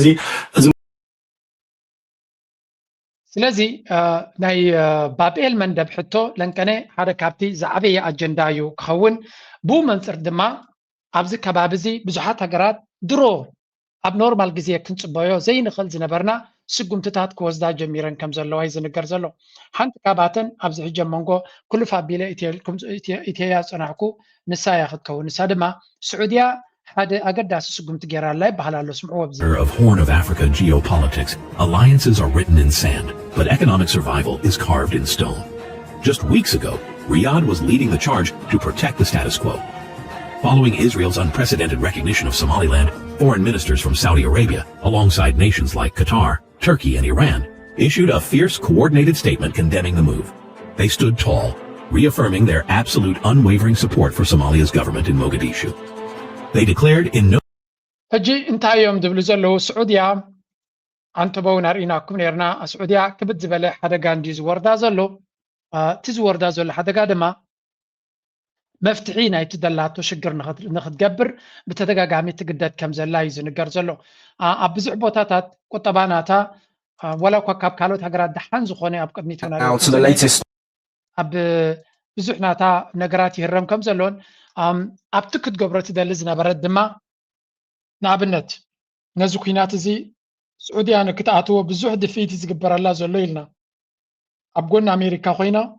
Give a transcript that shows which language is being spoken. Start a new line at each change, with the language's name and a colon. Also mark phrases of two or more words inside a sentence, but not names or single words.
Tigrinya: ስለዚ ናይ ባብኤል መንደብ ሕቶ ለንቀነ ሓደ ካብቲ ዝዓበየ ኣጀንዳ እዩ ክኸውን ብኡ መንፅር ድማ ኣብዚ ከባቢ እዚ ብዙሓት ሃገራት ድሮ ኣብ ኖርማል ግዜ ክንፅበዮ ዘይንኽእል ዝነበርና ስጉምትታት ክወስዳ ጀሚረን ከም ዘለዋ ይዝንገር ዘሎ ሓንቲ ካብኣተን ኣብዚ ሕጂ መንጎ ኩሉ ፋቢለ ኢትያ ፀናሕኩ ንሳ እያ ክትከውን ንሳ ድማ ስዑድያ ሓደ ኣገዳሲ ስጉምቲ ጌራላ ይበሃል ኣሎ ስምዕዎ ብዚ
English: of Horn of Africa geopolitics, alliances are written in sand, but economic survival is carved in stone. Just weeks ago, Riyadh was leading the charge to protect the status quo. Following Israel's unprecedented recognition of Somaliland, foreign ministers from Saudi Arabia, alongside nations like Qatar, Turkey, and Iran, issued a fierce, coordinated statement condemning the move. They stood tall, reaffirming their absolute unwavering support for Somalia's government in Mogadishu. They declared in no
Tigrinya: ሕጂ እንታይ እዮም ዝብሉ ዘለዉ ስዑድያ ኣንተበው ናርኢናኩም ነርና ስዑድያ ክብድ ዝበለ ሓደጋ እንዲ ዝወርዳ ዘሎ እቲ ዝወርዳ ዘሎ ሓደጋ ድማ መፍትሒ ናይቲ ደላቶ ሽግር ንክትገብር ብተደጋጋሚ ትግደድ ከም ዘላ እዩ ዝንገር ዘሎ ኣብ ብዙሕ ቦታታት ቁጠባናታ ወላ እኳ ካብ ካልኦት ሃገራት ደሓን ዝኾነ ኣብ ቅድሚት ኣብ ብዙሕ ናታ ነገራት ይህረም ከም ዘሎን ኣብቲ ክትገብሮ ትደሊ ዝነበረት ድማ ንኣብነት ነዚ ኩናት እዚ ስዑድያ ንክትኣትዎ ብዙሕ ድፊት ዝግበረላ ዘሎ ኢልና ኣብ ጎኒ ኣሜሪካ ኮይና